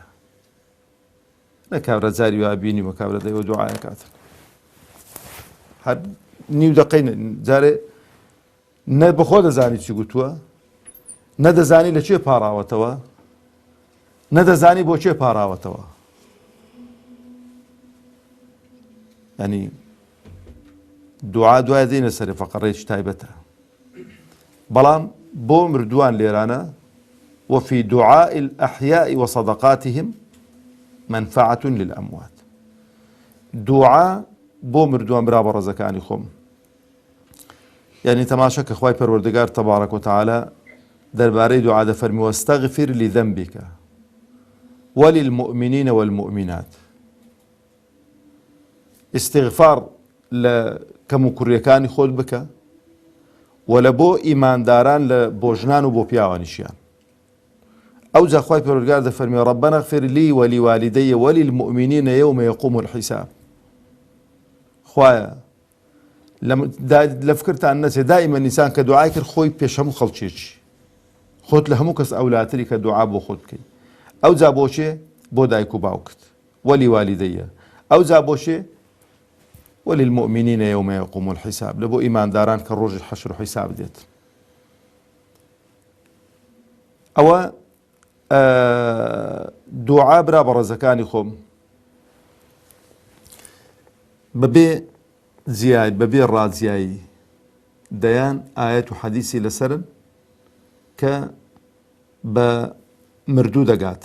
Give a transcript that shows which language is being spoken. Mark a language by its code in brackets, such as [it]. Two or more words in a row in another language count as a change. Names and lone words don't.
[ckb] نە کابرا جاری وا بینی وە کابرا دەیەوە دوعایە کاتن هەر نیو دەقەی جارێ نە بەخۆ دەزانی چی گوتووە، نەدەزانی لە چێ پاڕاوەتەوە، نەدەزانی بۆ چێ پاڕاوەتەوە. ینی دوعا دوای دێنە سەرێ فەقەڕێکی تایبەتە. بەڵام بۆ مردووان لێرانە [ar] وفي دعاء الأحياء وصدقاتهم منفعة للأموات. [ckb] دوعا بۆ مردووان برا بە ڕێزەکانی خۆم، یعنی تەماشە کە خوای پەروەردگار [ar] تەبارەک و تەعالا [ckb] دەربارەی دوعا دەفەرمی [ar] وەستەغفر لذەنبیک وللمؤمنین والمؤمنات. [ckb] استیغفار لە کەم و کوڕیەکانی خۆت بکە و لە بۆ ئیمانداران لە بۆ ژنان و بۆ پیاوانیشیان. أو جا خوای پەروەردگار دەفەرمی [ar] ربنا اغفر لي ولوالدي وللمؤمنين يوم يقوم الحساب. [ckb] خوایە لە فکرتان نەچێت دائیمەن ئینسان کە دوعای کرد خۆی پێش هەموو خەڵکێکی، خۆت لە هەموو کەس ئەولاتری کە دوعا بۆ خۆت بکەیت. ئەو جا بۆچێ؟ بۆ دایک و باوکت وەلیوالیدەیە. ئەو جا بۆچێ؟ [ar] وللمؤمنين يوم يقوم الحساب، [ckb] لە بۆ ئیمانداران کە ڕۆژی حەشر و حیساب دێت. ئەوە دوعا برا بە ڕێزەکانی خۆم بەبێ جیای بەبێ ڕازیایی دەیان ئاەت و حەدیسی لەسەرن کە بە مردوو دەگاتن.